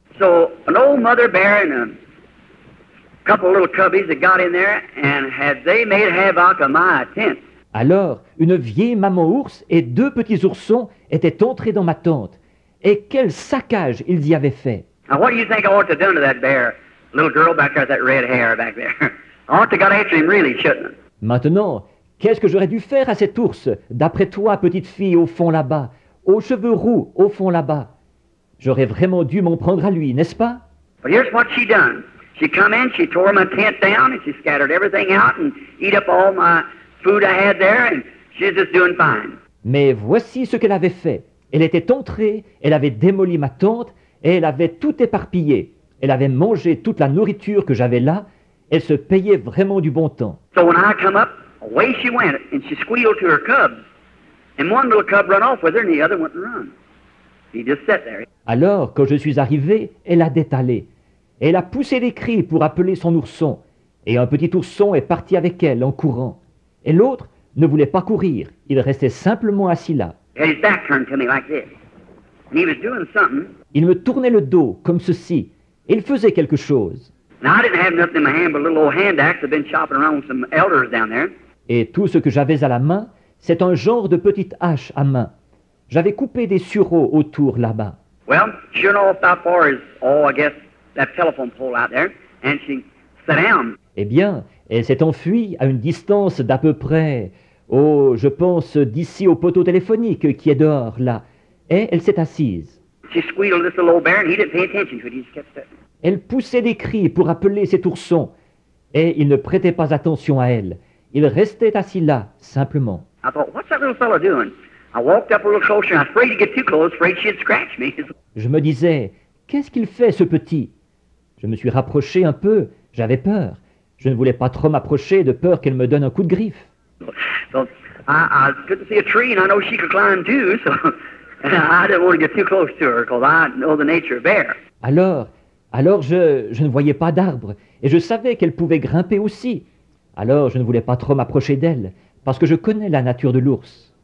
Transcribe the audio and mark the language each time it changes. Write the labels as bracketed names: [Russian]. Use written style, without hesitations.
[English] So an old mother bear and a couple of little cubbies that got in there and had they made havoc of my tent. [French] Alors, une vieille maman ours et 2 petits oursons étaient entrés dans ma tente. Et quel saccage ils y avaient fait. [English] Now what do you think I ought to have done to that bear? Little girl back there with that red hair back there. I ought to have got after him really, shouldn't I? [French] Maintenant, qu'est-ce que j'aurais dû faire à cet ours, d'après toi, petite fille, au fond là-bas, aux cheveux roux, au fond là-bas? J'aurais vraiment dû m'en prendre à lui, n'est-ce pas? [English] But here's what she done. She come in, she tore my tent down, and she scattered everything out and eat up all my food I had there, and she's just doing fine. [French] Mais voici ce qu'elle avait fait. Elle était entrée, elle avait démoli ma tente, et elle avait tout éparpillé. elle avait mangé toute la nourriture que j'avais là, elle se payait vraiment du bon temps. [English] So when I come up, away she went, and she squealed to her cubs. And one little cub run off with her, and the other wouldn't run. He just sat there. [French] Alors, quand je suis arrivé, elle a détalé. Elle a poussé des cris pour appeler son ourson. Et un petit ourson est parti avec elle en courant. Et l'autre ne voulait pas courir, il restait simplement assis là. [English] He had his back turned to me like this. And he was doing something. [French] Il me tournait le dos, comme ceci, et il faisait quelque chose. [English] Now, I didn't have nothing in my hand but a little old hand axe. I've been chopping around with some elders down there. [French] Et tout ce que j'avais à la main, c'est un genre de petite hache à main. J'avais coupé des sureaux autour là-bas. [English] Well, sure enough, about far as, I guess, that telephone pole out there. And she sat down. [French] Eh bien, elle s'est enfuie à une distance d'à peu près, je pense d'ici au poteau téléphonique qui est dehors, là. Et elle s'est assise. [English] She squealed this little old bear, and he didn't pay attention to it. He just kept sitting. [French] Elle poussait des cris pour appeler cet ourson. Et il ne prêtait pas attention à elle. Il restait assis là, simplement. [English] I thought, what's that little fella doing? I walked up a little closer, and I was afraid to get too close, afraid she'd scratch me. [French] Je me disais, qu'est-ce qu'il fait, ce petit? Je me suis rapproché un peu, j'avais peur. Je ne voulais pas trop m'approcher de peur qu'elle me donne un coup de griffe. [English] So I couldn't see a tree, and I know she could climb too, so I didn't want to get too close to her, because I know the nature of bear. [French] Alors je ne voyais pas d'arbre, et je savais qu'elle pouvait grimper aussi. Alors je ne voulais pas trop m'approcher d'elle, parce que je connais la nature de l'ours.